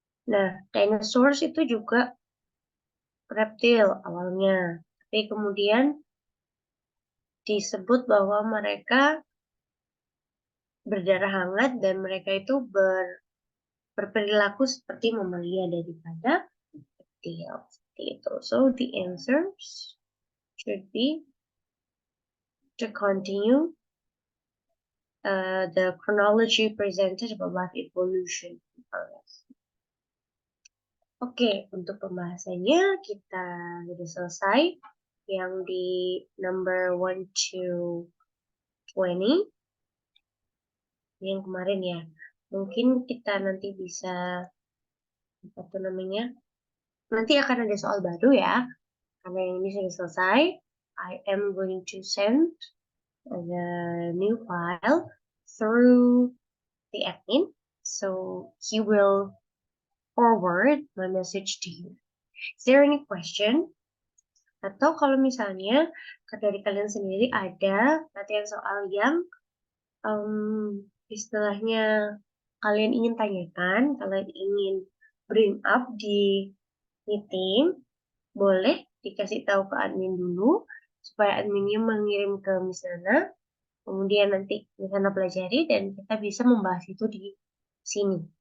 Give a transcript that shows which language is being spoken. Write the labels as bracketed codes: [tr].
[id] Nah, dinosaurs itu juga reptil awalnya, tapi kemudian disebut bahwa mereka berdarah hangat dan mereka itu berperilaku seperti mamalia daripada reptil. Seperti itu. [en] So the answers should be to continue the chronology presented about life evolution. [id] Oke, untuk pembahasannya kita sudah selesai. Yang di [en] number 1 to 20. [id] Yang kemarin ya. Mungkin kita nanti bisa, apa tuh namanya? Nanti akan ada soal baru ya. Karena yang ini sudah selesai. [en] I am going to send the new file through the admin. So he will forward my message to you. Is there any question? [id] Atau kalau misalnya dari kalian sendiri ada latihan soal yang istilahnya kalian ingin tanyakan, kalian ingin bring up di meeting, boleh dikasih tahu ke admin dulu supaya adminnya mengirim ke Miss Nana, kemudian nanti Miss Nana pelajari dan kita bisa membahas itu di sini.